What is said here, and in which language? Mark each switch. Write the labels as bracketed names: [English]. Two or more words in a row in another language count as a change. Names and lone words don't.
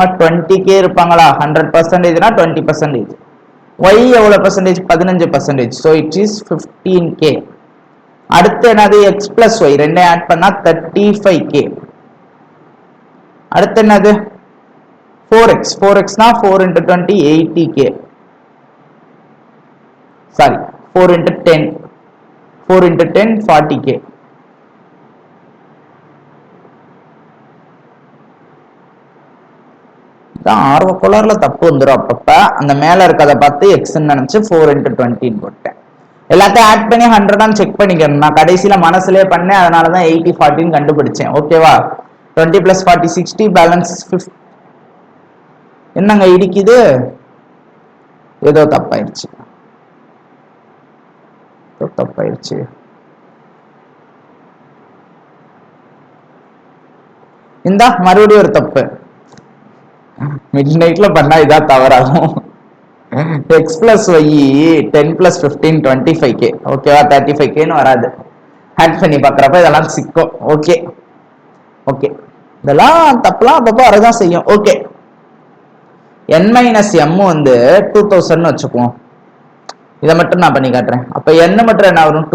[Tamil] 20K இருப்பாங்களா? 100%னா 20%. Y எவ்வளவு பர்சன்டேஜ்? 15%. [English] so it is 15K. [Tamil] அடுத்து என்னது? X plus Y ரெண்டே ஆட் பண்ணா 35K. அடுத்து என்னது? 4x. 4xனா 4 into 20 80K. சாரி, 4 into 10. 4 into 10 40K. ஆர்வ கோளாறுல தப்பு வந்துடும். அப்பப்ப அந்த மேல இருக்கிறத பார்த்து எக்ஸ்ன்னு நினைச்சு 4 into 20 போட்டேன். எல்லாத்தையும் ஆட் பண்ணி 100 செக் பண்ணிக்கணும். நான் கடைசியில மனசுலயே பண்ணேன், அதனாலதான் 80 40 கண்டுபிடிச்சேன். ஓகேவா? 20 plus 40 60, பேலன்ஸ் 50. என்னங்க இடிக்குது? ஏதோ தப்பாயிருச்சு. இந்த மறுபடியும் ஒரு தப்பு. [English] mid night [Tamil] பண்ணா இதா தவறாகும். [English] x plus y 10 plus 15 25K. ஓகேவா? [Tamil] 35Kன்னு வராது. ஆட் பண்ணி பார்க்குறப்ப இதெல்லாம் சிக்கும். [English] OK OK, [Tamil] இதெல்லாம் தப்புலாம் அப்பப்போ வரதான் செய்யும். ஓகே, n மைனஸ் எம் வந்து 2000 வச்சுக்குவோம். இதை மட்டும் நான் பண்ணி காட்டுறேன். அப்ப n மட்டும் என்ன வரும்?